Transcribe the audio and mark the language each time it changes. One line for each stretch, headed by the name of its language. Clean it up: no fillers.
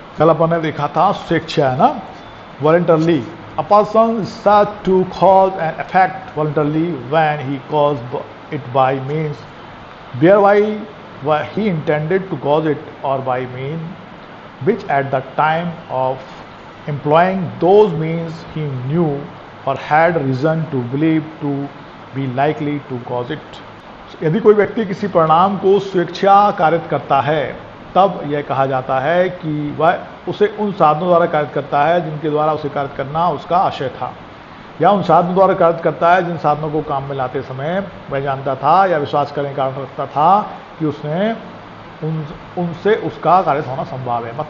Hindi: कल अपन ने देखा था स्वेच्छा है ना, voluntarily.
English: A person is said to cause an effect voluntarily when he caused it by means whereby he intended to cause it, or by means which at the time of employing those means he knew or had reason to believe to be likely to cause it.
Hindi: यदि कोई व्यक्ति किसी परिणाम को स्वेच्छा कारित करता है तब यह कहा जाता है कि वह उसे उन साधनों द्वारा कारित करता है जिनके द्वारा उसे कारित करना उसका आशय था, या उन साधनों द्वारा कारित करता है जिन साधनों को काम में लाते समय वह जानता था या विश्वास करने का कारण रखता था कि उसने उनसे उसका कारित होना संभव है।